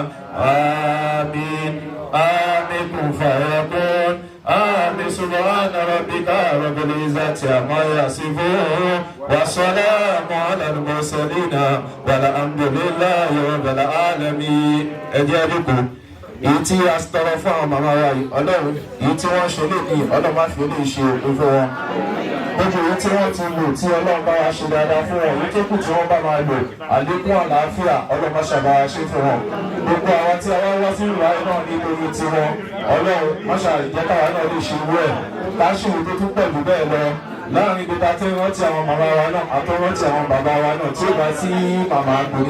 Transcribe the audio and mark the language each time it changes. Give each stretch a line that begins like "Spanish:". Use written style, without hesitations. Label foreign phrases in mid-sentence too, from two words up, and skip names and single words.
Arabic: آمين آمين فيكون آمين سبحان ربك رب العزة عما يصفون والسلام على المرسلين والحمد لله رب العالمين.
Yoruba: أجابكم èyí tí a tọrọ fún àwọn màmá wa yìí ọlọ́run èyí tí wọ́n ṣe léèkì ọlọ́run má fi lè ṣe òpin fún wọn gbogbo èyí tí wọ́n ti lò tí ọlọ́run bá wa ṣe dáadáa fún wọn èyí tó kù tí wọ́n bá máa lò àlékún àlàáfíà ọlọ́run má ṣàbá wa ṣe fún wọn gbogbo àwọn tí a wá wá sí ìlú ayé náà ní lórí tiwọn ọlọ́run má ṣàjẹ́ káwa náà lè ṣe irú ẹ̀ káṣíwò tó tún pẹ̀lú bẹ́ẹ̀ lọ láàrin gbogbo àti rántí àwọn màmá wa náà àtọ́rántí àwọn bàbá wa náà tí ó bá sí màmá kò ní